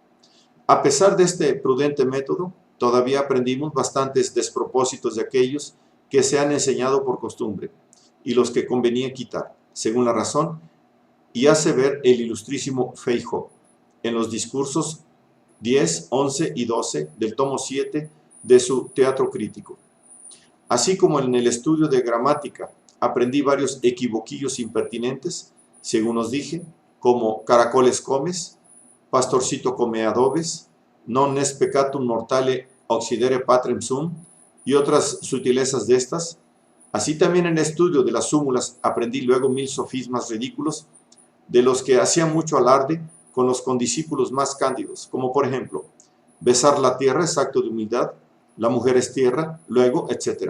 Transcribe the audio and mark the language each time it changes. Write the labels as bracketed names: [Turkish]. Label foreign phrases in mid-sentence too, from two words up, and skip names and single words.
[Spanish] A pesar de este prudente método, todavía aprendimos bastantes despropósitos de aquellos que se han enseñado por costumbre, y los que convenía quitar, según la razón, y hace ver el ilustrísimo Feijoo, en los discursos 10, 11 y 12 del tomo 7 de su Teatro Crítico. Así como en el estudio de gramática aprendí varios equivoquillos impertinentes, según os dije, como caracoles comes, pastorcito come adobes, [Latin] non est peccatum mortale occidere patrem sum, [Spanish] y otras sutilezas de estas. Así también en el estudio de las súmulas aprendí luego 1000 sofismas ridículos, de los que hacía mucho alarde con los condiscípulos más cándidos, como por ejemplo, besar la tierra es acto de humildad, la mujer es tierra, luego, etc.